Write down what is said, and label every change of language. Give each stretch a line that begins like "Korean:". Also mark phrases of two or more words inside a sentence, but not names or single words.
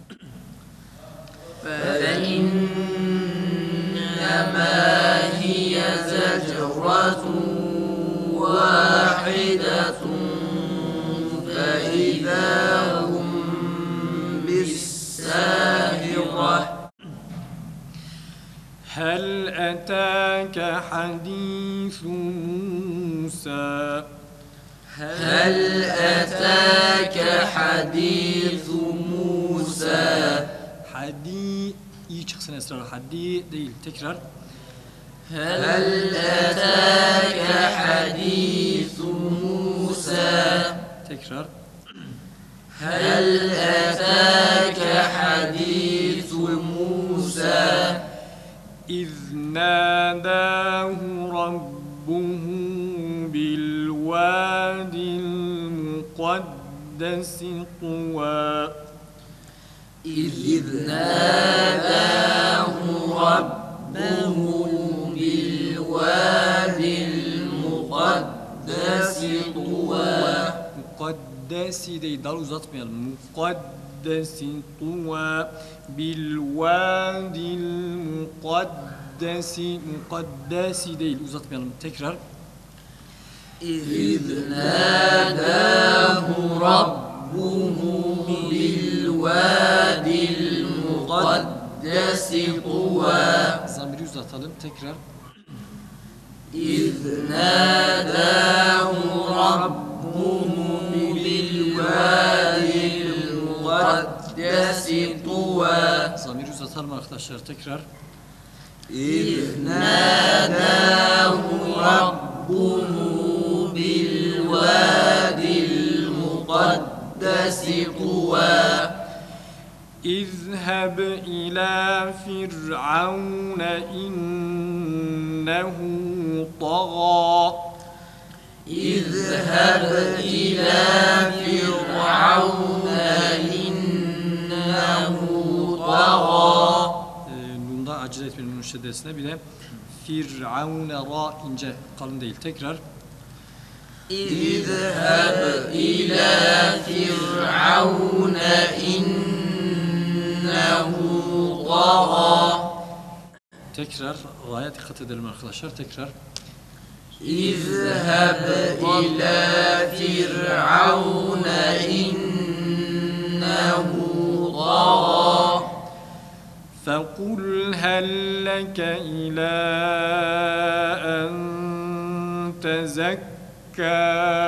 Arabic: فإنما هي زجرة واحدة فإذا هم بالساهرة هل أتاك حديث موسى هل أتاك حديث موسى
Turkish: Hadi iyi çıksın esrar. Hadi değil. Tekrar.
Arabic: هل أتاك حديث موسى
Turkish: Tekrar.
Arabic: هل أتاك حديث موسى إذ ناداه ربه بالوادي المقدس طوى إذ ناداه ربه بالوادي المقدس طوى
Turkish: Mukaddesi değil, dal uzatmayalım. Mukaddesi
Arabic: طوى بالوادي المقدس.
Turkish: Mukaddesi değil, uzatmayalım. Tekrar.
Arabic: إذ ناداه ربه بالوادي المقدس طوى
Turkish: Zamiri uzatalım. Tekrar.
Arabic: إذ ناداه ربه بالوادي المقدس طوى
Turkish: Zamiri uzatalım arkadaşlar. Tekrar.
Arabic: إذ ناداه ربه بالوادي المقدس طوى اذهب إلى فرعون إنه طغى اذهب إلى فرعون إنه طغى
Turkish: Nunda acele etmenin müşeddesine bir de Firavune ra ince kalın değil. Tekrar.
Arabic: اذهب إلى فرعون إنه
Turkish: Tekrar ra'ya dikkat edelim arkadaşlar. Tekrar.
Arabic: اذهب إلى فرعون إنه طغى فقل هل لك إلى أن تزكى